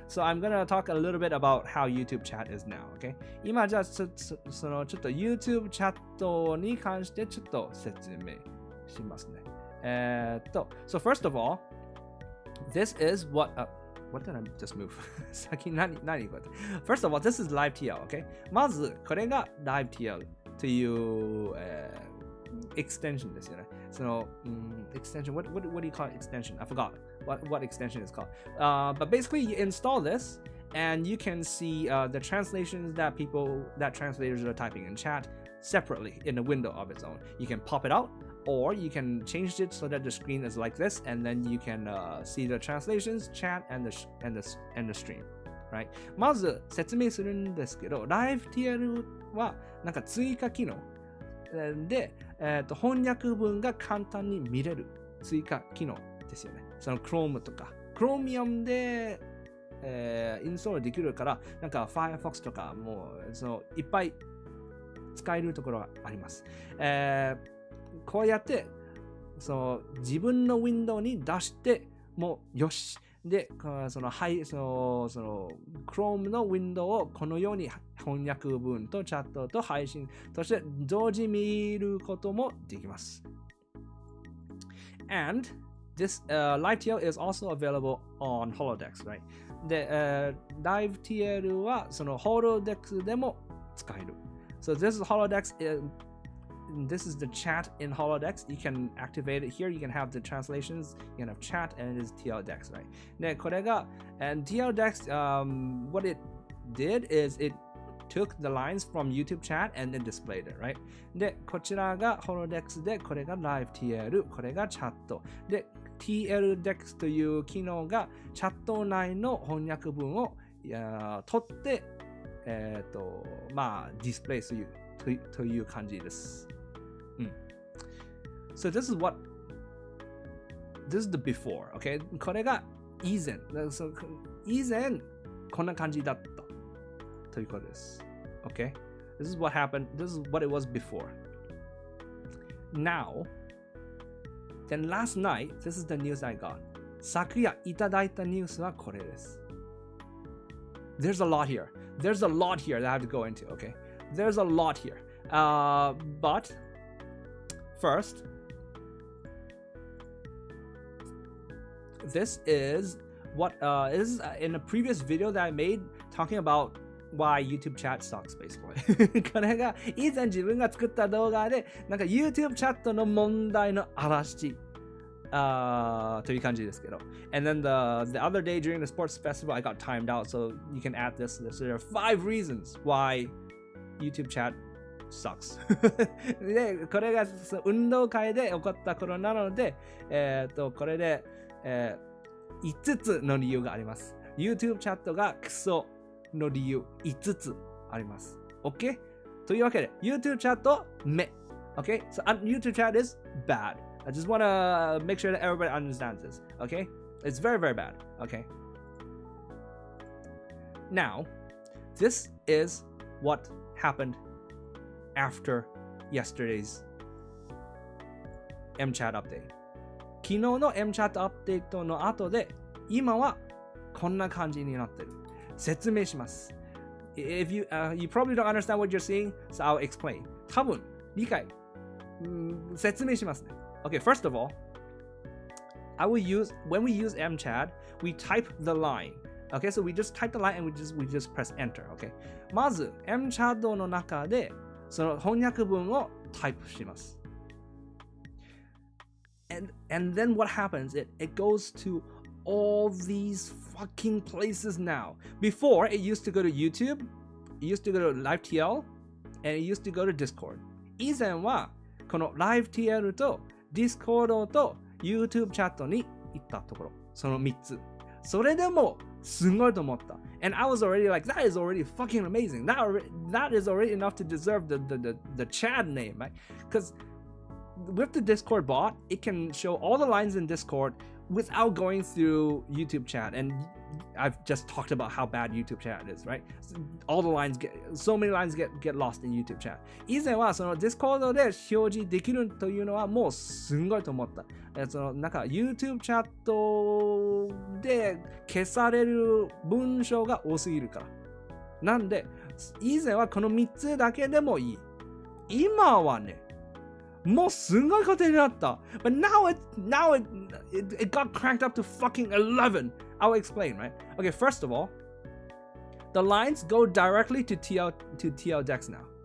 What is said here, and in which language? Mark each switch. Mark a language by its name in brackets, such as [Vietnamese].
[English] So I'm gonna talk a little bit about how YouTube chat is now, okay? [Japanese] 今じゃあちょっと YouTube チャットに関してちょっと説明しますね。 [English] So first of all, this is what did I just move? [Japanese] 先何これ [English] First of all, this is live TL, okay? [Japanese] まずこれが live TL というextension ですよね。 [English] extension, what do you call it extension? I forgot what extension is called. But basically you install this and you can see the translations that translators are typing in chat separately in a window of its own. You can pop it out, or you can change it so that the screen is like this, and then you can see the translations, chat, and the stream, right? [Japanese] まず説明するんですけど、LiveTL はなんか追加機能で、翻訳文が簡単に見れる追加機能ですよね。その Chrome とか Chromium で、インストールできるから、なんか Firefox とかもういっぱい使えるところがあります。こうやって自分のウィンドウに出してもよし。で、Chrome のウィンドウをこのように翻訳文とチャットと配信として同時見ることもできます。 [English] And this LiveTL is also available on Holodex, right? [Japanese] で、LiveTL はその Holodex でも使える。 [English] So this is Holodex. This is the chat in Holodex. You can activate it here. You can have the translations. You can have chat, and it is TLDex, right? [Japanese] で、これが、 [English] and TLDex, what it did is it took the lines from YouTube chat and then displayed it, right? [Japanese] で、こちらが Holodex で、これが LiveTL、これがチャット。で、TLDex という機能がチャット内の翻訳文を取って、ディスプレイするという感じです。 [English] So this is the before, okay? [Japanese] これが以前。以前、こんな感じだったということです。 [English] Okay? This is what happened. This is what it was before. Now, then last night, this is the news I got. [Japanese] 昨夜いただいたニュースはこれです。 [English] There's a lot here. There's a lot here that I have to go into, okay? There's a lot here. But first, this is what is in a previous video that I made talking about why YouTube chat sucks, basically. [Japanese] これが以前自分が作った動画で、なんか YouTube チャットの問題の嵐。という感じですけど。 [English] And then the other day during the sports festival, I got timed out, so you can add this. So there are 5 reasons why YouTube chat sucks. [Japanese] で、これが運動会で起こった頃なので、これで、5つの理由があります。 YouTube チャットがクソの理由5つあります。 [English] OK? [Japanese] というわけで、YouTube チャット目。 [English] OK? So YouTube chat is bad. I just want to make sure that everybody understands this, okay? It's very, very bad, okay? Now, this is what happened after yesterday's MChad update. [Japanese] 昨日の MChad アップデートの後で、今はこんな感じになってる。説明します。 [English] If you probably don't understand what you're seeing, so I'll explain. [Japanese] 多分、理解、説明しますね。 [English] Okay, first of all, when we use MChad, we type the line. Okay, so we just type the line and we just press enter. Okay. [Japanese] まず MChad の中でその翻訳文をタイプします。 [English] And then what happens? It goes to all these fucking places now. Before, it used to go to YouTube, it used to go to LiveTL, and it used to go to Discord. [Japanese] 以前はこの LiveTL とDiscord と YouTube チャットに行ったところ。その3つ。それでもすごいと思った。 [English] And I was already like, that is already fucking amazing. That is already enough to deserve the Chad name, right? Because with the Discord bot, it can show all the lines in Discord without going through YouTube chat. And I've just talked about how bad YouTube chat is, right? So many lines get lost in YouTube chat. [Japanese] 以前はその Discord で表示できるというのはもうすんごいと思った。そのなんか YouTube チャットで消される文章が多すぎるから。なんで、以前はこの3つだけでもいい。今はね、もうすんごいことになった。 [English] But now it got cranked up to fucking 11. I'll explain, right? Okay, first of all, the lines go directly to TL decks now.